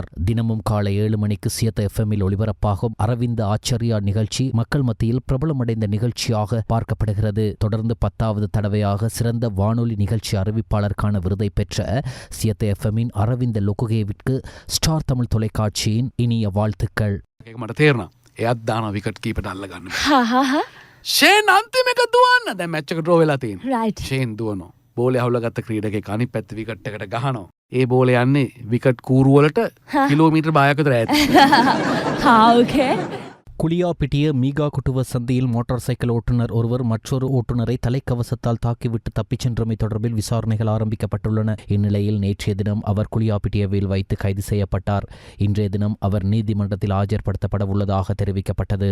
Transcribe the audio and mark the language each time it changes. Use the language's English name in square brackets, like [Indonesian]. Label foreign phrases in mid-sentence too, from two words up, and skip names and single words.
[Tamil] தினமும் காலை 7 மணிக்கு சியத் FMஇல் ஒளிபரப்பாகும் அரவிந்த ஆச்சரியா நிகழ்ச்சி மக்கள் மத்தியில் பிரபலமடைந்த நிகழ்ச்சியாக பார்க்கப்படுகிறது. தொடர்ந்து 10வது தடவையாக சிறந்த வானொலி நிகழ்ச்சி அறிவிப்பாளருக்கான விருதை பெற்ற சியத் FMஇன் அரவிந்த லொகுகேவிற்கு ஸ்டார் தமிழ் தொலைக்காட்சியின் இனிய வாழ்த்துக்கள். [Sinhala] එයත් දාන විකට් කීපට අල්ලගන්න. ෂේන් අන්තිම එක දුවන්න. දැන් මැච් එක ඩ්‍රෝ වෙලා තියෙනවා. ෂේන් දුවනවා. බෝලේ අහුලගත්ත ක්‍රීඩකෙක් අනිත් පැත්ත විකට් එකට ගහනවා. ඒ බෝලේ යන්නේ විකට් කූරු වලට කිලෝමීටර් 5ක විතර ඈත. [Tamil] ஓகே. குளியாப்பிட்டிய மீகா குட்டுவ சந்தியில் மோட்டார் சைக்கிள் ஓட்டுநர் ஒருவர் மற்றொரு ஓட்டுநரை தலைக்கவசத்தால் தாக்கிவிட்டு தப்பிச் சென்றமை தொடர்பில் விசாரணைகள் ஆரம்பிக்கப்பட்டுள்ளன. இந்நிலையில் நேற்றைய தினம் அவர் குளியாப்பிட்டியவில் வைத்து கைது செய்யப்பட்டார். இன்றைய தினம் அவர் நீதிமன்றத்தில் ஆஜர்படுத்தப்பட உள்ளதாக தெரிவிக்கப்பட்டது.